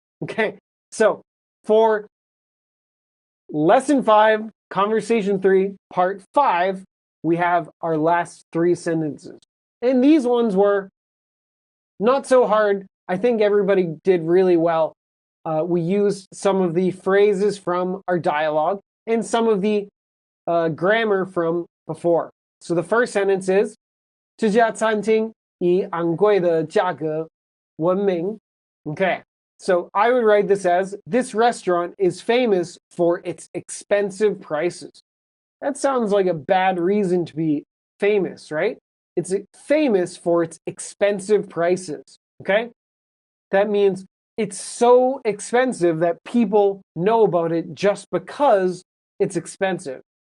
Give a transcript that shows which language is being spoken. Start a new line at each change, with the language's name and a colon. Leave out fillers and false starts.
English: Okay, so for lesson 5, conversation 3, part 5, we have our last 3 sentences. And these ones were not so hard. I think everybody did really well. We used some of the phrases from our dialogue and some of the grammar from before. So the first sentence is
Chinese: 这家餐厅以昂贵的价格闻名.
English: Okay, so I would write this as, this restaurant is famous for its expensive prices. That sounds like a bad reason to be famous, right? It's famous for its expensive prices, okay? That means it's so expensive that people know about it just because it's expensive.